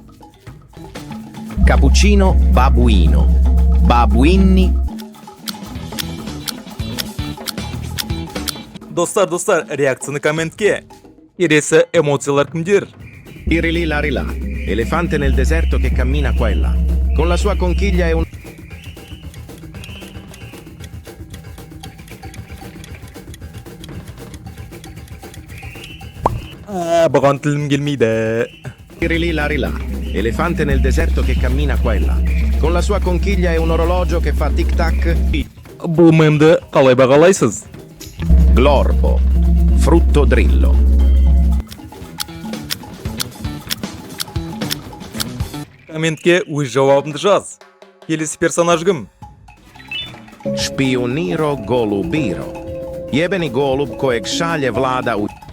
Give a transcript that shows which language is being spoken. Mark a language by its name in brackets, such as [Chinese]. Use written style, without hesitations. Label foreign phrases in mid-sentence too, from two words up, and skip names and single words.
[Italian] Cappuccino babuino, babuini. [Kazakh] Достар, реакцияны комментке. Келесі эмоциялар кімдер? [Italian] Irili larilà, elefante nel deserto che cammina qua e là. Con la sua conchiglia e un. [Kazakh] Бұған тілім келмейді. [Italian] Irili larilà, elefante nel deserto che cammina qua e là. Con la sua conchiglia e un orologio che fa tic-tac. [Kazakh] Бұл мемді қалай бағалайсыз? [Italian] Glorbo, frutto drillo. [Kazakh] Комментке өз жауабыңды жаз. Келесі персонаж кім? [Croatian] Špioniro golubiro. Jebeni golub kojeg šalje vlada u.